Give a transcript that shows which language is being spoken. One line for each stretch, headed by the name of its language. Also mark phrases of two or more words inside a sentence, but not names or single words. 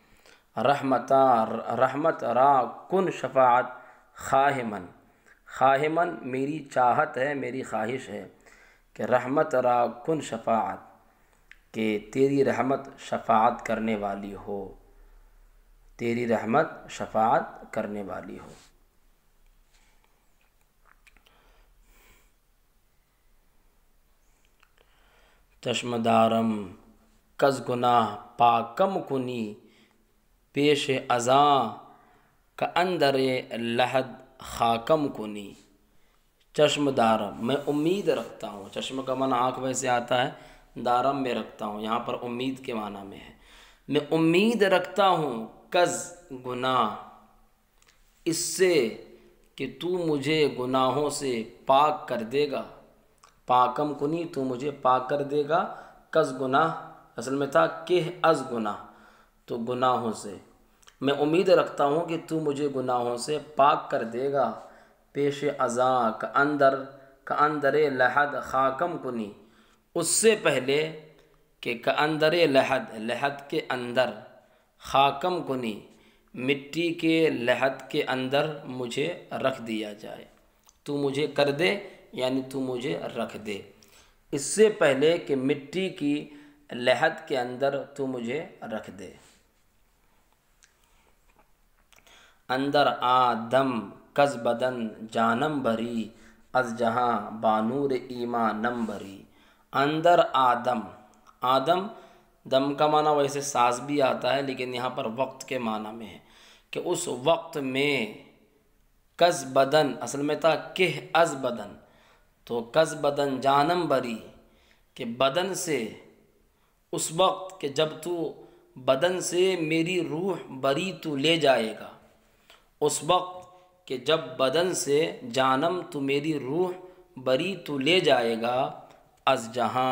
Persian: رحمت را کن شفاعت خواہ من، خواہ من
Urdu: میری چاہت ہے، میری خواہش ہے کہ
Persian: رحمت را کن شفاعت،
Urdu: کہ تیری رحمت شفاعت کرنے والی ہو، تیری رحمت شفاعت کرنے والی ہو۔
Persian: چشم دارم کز گناہ پاکم کنی، پیش ازاں کا اندر لحد خاکم کنی۔ چشم دارم
Urdu: میں امید رکھتا ہوں، چشم کا معنی آنکھ ویسے آتا ہے، دارم میں رکھتا ہوں، یہاں پر امید کے معنی میں ہے، میں امید رکھتا ہوں
Persian: کز گناہ،
Urdu: اس سے کہ تو مجھے گناہوں سے پاک کر دے گا،
Persian: پاکم کنی
Urdu: تو مجھے پاک کر دے گا،
Persian: کز گناہ
Urdu: اصل میں تھا کہ
Persian: از گناہ،
Urdu: تو گناہوں سے میں امید رکھتا ہوں کہ تو مجھے گناہوں سے پاک کر دے گا،
Persian: پیش ازاں کا اندر لحد خاکم کنی،
Urdu: اس سے پہلے کہ
Persian: کا اندر لحد،
Urdu: لحد کے اندر،
Persian: خاکم کنی
Urdu: مٹی کے لحد کے اندر مجھے رکھ دیا جائے، تو مجھے کر دے یعنی تو مجھے رکھ دے، اس سے پہلے کہ مٹی کی لحد کے اندر تو مجھے رکھ دے۔
Persian: اندر آدم کز بدن جانم بھری، از جہاں بانور ایمانم بھری۔
Urdu: اندر آدم، آدم دم کا معنی ویسے ساز بھی آتا ہے، لیکن یہاں پر وقت کے معنی میں ہے کہ اس وقت میں
Persian: کز بدن
Urdu: اصل میں تھا کہ
Persian: از بدن،
Urdu: تو
Persian: کز بدن جانم بری،
Urdu: کہ بدن سے، اس وقت کہ جب تو بدن سے میری روح بری تو لے جائے گا، اس وقت کہ کہ جب بدن سے جانم تو میری روح بری تو لے جائے گا،
Persian: از جہاں